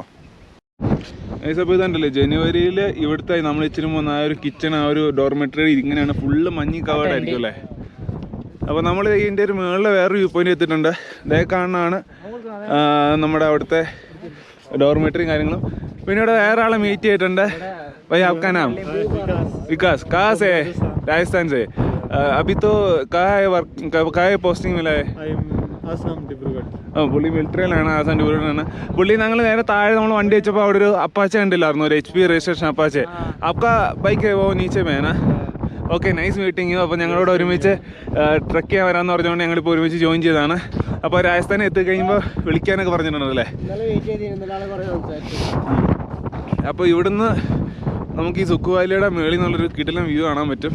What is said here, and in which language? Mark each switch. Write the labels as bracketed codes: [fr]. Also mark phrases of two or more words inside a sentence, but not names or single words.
[ml] അപ്പോൾ ഇതുണ്ടല്ലേ, ജനുവരിയിൽ ഇവിടുത്തെ നമ്മൾ ഇച്ചിരി പോകുന്ന ആ ഒരു കിച്ചൺ, ആ ഒരു ഡോർമെറ്ററി ഇങ്ങനെയാണ് ഫുള്ള് മഞ്ഞ് കവേർഡ് ആയിരിക്കും അല്ലേ. അപ്പോൾ നമ്മൾ ഇതിൻ്റെ ഒരു മുകളിൽ വേറൊരു [en] view point [ml] എത്തിയിട്ടുണ്ട്. ഇതേ കാണാനാണ് നമ്മുടെ അവിടുത്തെ ഡോർമെറ്ററിയും കാര്യങ്ങളും. പിന്നെ ഇവിടെ വേറെ ആളെ മീറ്റ് ചെയ്തിട്ടുണ്ട്. [hi] भाई आपका नाम? विकास. कहाँ से है? राजस्थान से. अभी तो कहाँ है वर्क, कहाँ है पोस्टिंग मिला है? [ml] പുള്ളി മിലിറ്ററിയിലാണ്, ആസാം ഡിബ്രുഗഡിലാണ് പുള്ളി. ഞങ്ങൾ നേരെ താഴെ നമ്മൾ വണ്ടി വെച്ചപ്പോൾ അവിടെ ഒരു അപ്പാച്ച കണ്ടില്ലായിരുന്നു, ഒരു HP രജിസ്ട്രേഷൻ അപ്പാച്ച. [hi] आपका बाइक है वो नीचे में है ना? [en] okay, nice meeting. [ml] അപ്പോൾ ഞങ്ങളോട് ഒരുമിച്ച് ട്രക്ക് ചെയ്യാൻ വരാമെന്ന് പറഞ്ഞുകൊണ്ട് ഞങ്ങളിപ്പോൾ ഒരുമിച്ച് ജോയിൻ ചെയ്തതാണ്. അപ്പോൾ രാജസ്ഥാനിൽ എത്തിക്കഴിയുമ്പോൾ വിളിക്കാനൊക്കെ പറഞ്ഞിട്ടുണ്ടല്ലേ. അപ്പോൾ ഇവിടുന്ന് നമുക്ക് ഈ സുക്കു വാലിയുടെ മേളിൽ നിന്നുള്ളൊരു കിടിലൻ വ്യൂ കാണാൻ പറ്റും.